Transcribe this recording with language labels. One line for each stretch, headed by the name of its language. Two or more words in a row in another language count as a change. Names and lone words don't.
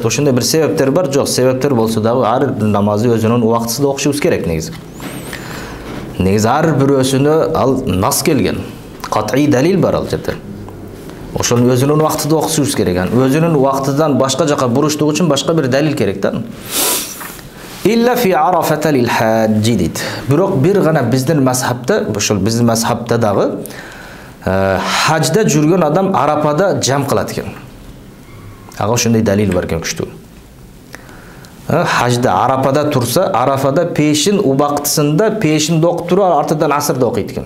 Kyrgyz: Ошондой бир себептер бар. Жок, себептер болсо дагы ар бир намазды өзүнүн убактысында окушубуз керек негизи. Негизи ар бирөөсүнө ал нас келген. Кат'ий далил бар ал жерде. Ошону өзүнүн убактында окушубуз керек. Өзүнүн убактыдан башка жака буруштук үчүн башка бир далил керек да.
Arabic: إلا في عرفة للحاج дейт.
Kyrgyz: Бирок бир гана биздин мазхабта, ошол биздин мазхабта дагы hajda жүргөн адам Арапада жам кылат экен. Ага ошондой далил бар экен күчтүү. Hajda Арапада турса, Арафада пешин убактысында пешинди окуп туруп, артыдан асырды окуйт экен.